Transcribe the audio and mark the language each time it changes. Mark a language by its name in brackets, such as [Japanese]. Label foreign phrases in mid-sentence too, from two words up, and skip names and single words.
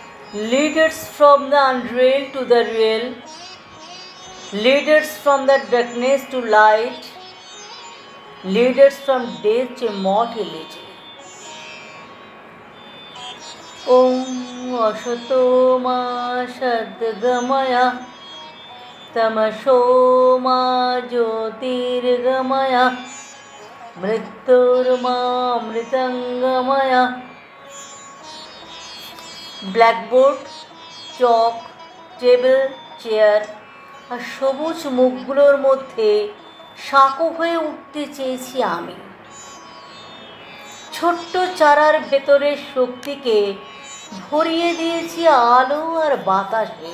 [English] Lead us from the unreal to the real. Lead us from the darkness to light. Lead us from death to immortality. [Sanskrit] ॐ असतो मा सद्गमय तमसो मा ज्योतिर्गमय मृत्योर्मा अमृतंगमय. [Bangla] ব্ল্যাকবোর্ড, চক, টেবিল, চেয়ার আর সবুজ মুখগুলোর মধ্যে সাঁকো হয়ে উঠতে চেয়েছি আমি। ছোট্ট চারার ভেতরের শক্তিকে ভরিয়ে দিয়েছি আলো আর বাতাসে।